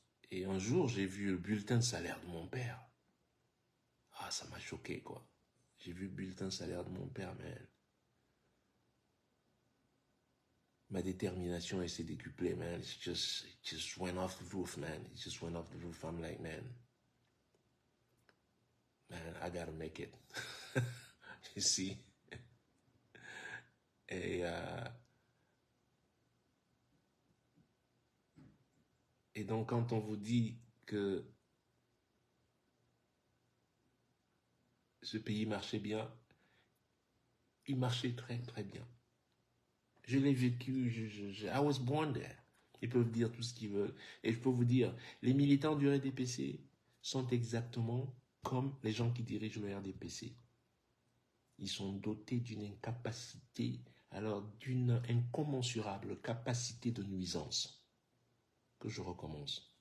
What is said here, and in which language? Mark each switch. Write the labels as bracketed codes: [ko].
[fr] Et un jour, j'ai vu le bulletin de salaire de mon père. Ah, ça m'a choqué, quoi. J'ai vu le bulletin de salaire de mon père, mais ma détermination, elle s'est décuplée, man. [en] It just went off the roof, man. It just went off the roof. I'm like, man, I gotta make it. You see? [fr] Et, et donc, quand on vous dit que ce pays marchait bien, il marchait très, très bien. Je l'ai vécu, [en] I was born there. [fr] Ils peuvent dire tout ce qu'ils veulent. Et je peux vous dire, les militants du RDPC sont exactement comme les gens qui dirigent le RDPC. Ils sont dotés d'une incapacité, alors d'une incommensurable capacité de nuisance. Que je recommence.